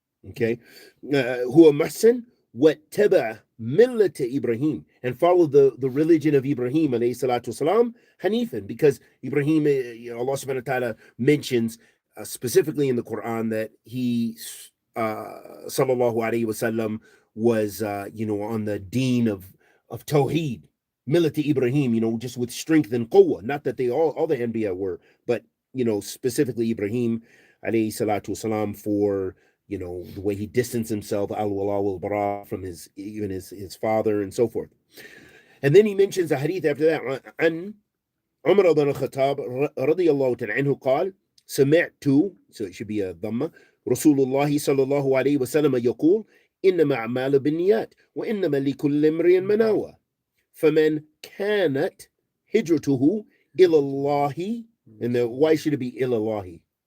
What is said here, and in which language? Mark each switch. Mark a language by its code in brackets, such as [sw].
[en] Okay, huwa muhsin [ar] واتبع ملة [en] Ibrahim, and follow the religion of Ibrahim alayhi salatu wasalam, Hanifan, because Ibrahim, Allah subhanahu wa ta'ala mentions specifically in the Quran that he sallallahu alayhi wasallam was on the deen of Tawheed, Millat Ibrahim, just with strength and quwwah. Not that they all the Anbiya were, but specifically Ibrahim alayhi salatu wasalam, for the way he distanced himself, al-wala wal-bara, from his father and so forth. And then he mentions a hadith after that, an Umar ibn al-Khattab radiyallahu ta'ala anhu [ar] قال سمعت, [en] so it should be a dhamma, [ar] رسول الله صلى الله عليه وسلم يقول إنما أعمال بالنيات وإنما لكل امرئ ما نوى فمن كانت هجرته إلى الله. [en] And why should it be إلى الله?